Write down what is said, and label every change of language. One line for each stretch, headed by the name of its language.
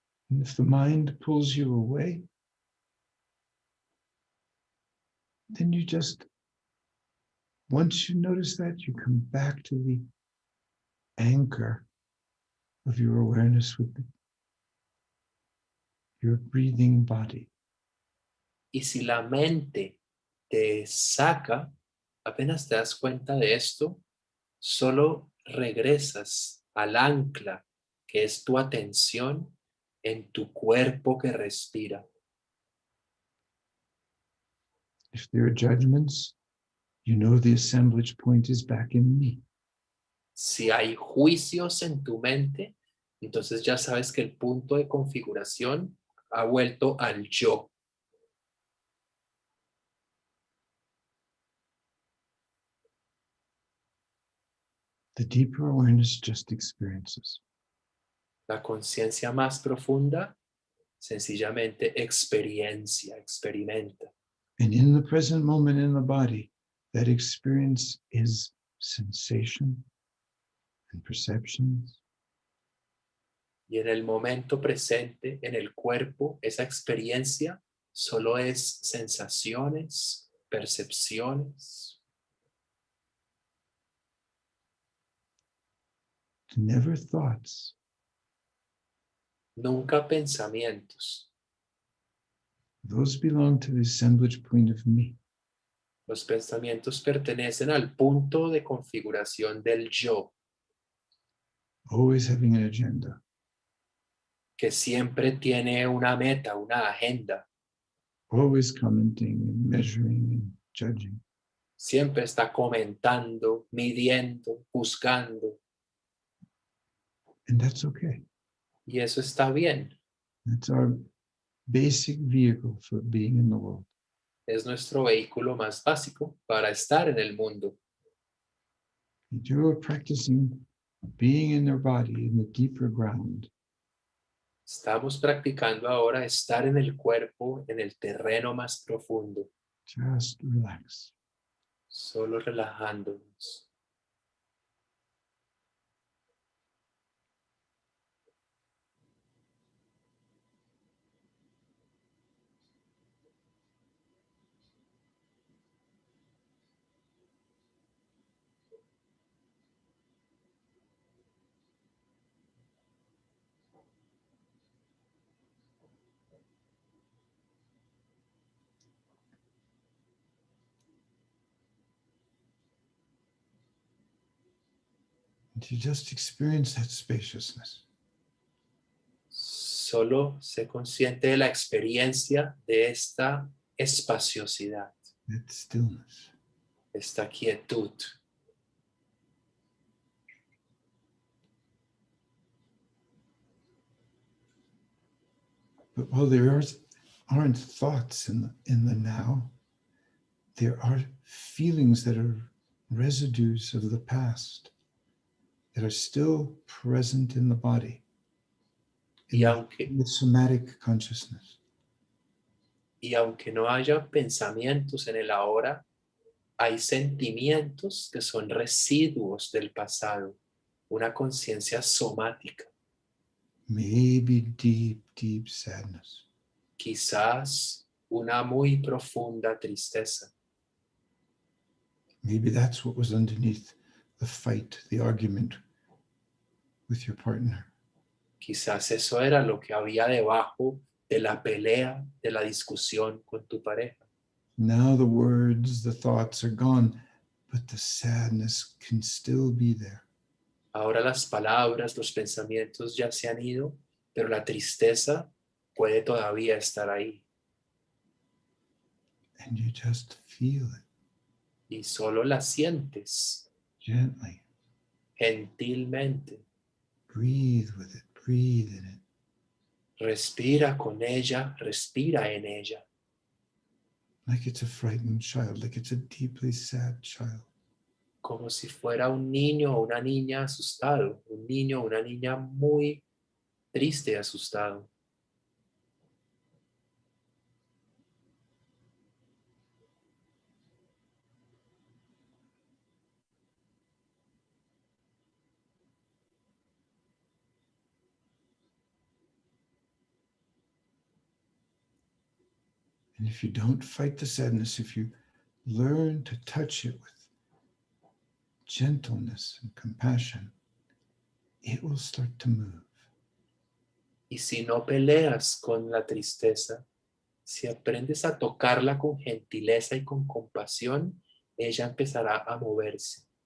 English: And if the mind pulls you away, then you just, once you notice that, you come back to the anchor of your awareness with your breathing body.
Spanish: Y si la mente te saca, apenas te das cuenta de esto, solo regresas al ancla que es tu atención en tu cuerpo que respira.
English: If there are judgments, you know the assemblage point is back in me.
Spanish: Si hay juicios en tu mente, entonces ya sabes que el punto de configuración ha vuelto al yo.
English: The deeper awareness just experiences.
Spanish: La conciencia más profunda sencillamente experimenta.
English: And in the present moment in the body, that experience is sensation and perceptions.
Spanish: Y en el momento presente, en el cuerpo, esa experiencia solo es sensaciones, percepciones,
English: Never thoughts.
Spanish: nunca pensamientos.
English: Those belong to the assemblage point of me.
Spanish: Los pensamientos pertenecen al punto de configuración del yo,
English: Always having an agenda.
Spanish: que siempre tiene una meta, una agenda,
English: Always commenting and measuring and judging.
Spanish: siempre está comentando, midiendo, juzgando,
English: And that's okay.
Spanish: y eso está bien.
English: That's our basic vehicle for being in the world.
Spanish: Es nuestro vehículo más básico para estar en el mundo.
English: And you are practicing being in their body in the deeper ground.
Spanish: Estamos practicando ahora estar en el cuerpo, en el terreno más profundo,
English: Just relax.
Spanish: solo relajándonos.
English: And to just experience that spaciousness.
Spanish: Solo sé consciente de la experiencia de esta espaciosidad,
English: That stillness.
Spanish: esta quietud.
English: But while there aren't thoughts in the now, there are feelings that are residues of the past that are still present in the body,
Spanish: Y
English: in the somatic consciousness.
Spanish: aunque no haya pensamientos en el ahora, hay sentimientos que son residuos del pasado, una conciencia somática,
English: Maybe deep, deep sadness.
Spanish: quizás una muy profunda tristeza.
English: Maybe that's what was underneath the fight, the argument with your partner.
Spanish: Quizás eso era lo que había debajo de la pelea, de la discusión con tu pareja.
English: Now the words, the thoughts are gone, but the sadness can still be there.
Spanish: Ahora las palabras, los pensamientos ya se han ido, pero la tristeza puede todavía estar ahí.
English: And you just feel it
Spanish: Y solo la sientes
English: gently.
Spanish: gentilmente.
English: Breathe with it, breathe in it.
Spanish: Respira con ella, respira en ella.
English: Like it's a frightened child, like it's a deeply sad child.
Spanish: Como si fuera un niño o una niña asustado, un niño o una niña muy triste y asustado.
English: And if you don't fight the sadness, if you learn to touch it with gentleness and compassion, it will start to move.
Spanish: Y si no peleas con la tristeza, si aprendes a tocarla con gentileza y con compasión, ella empezará a moverse.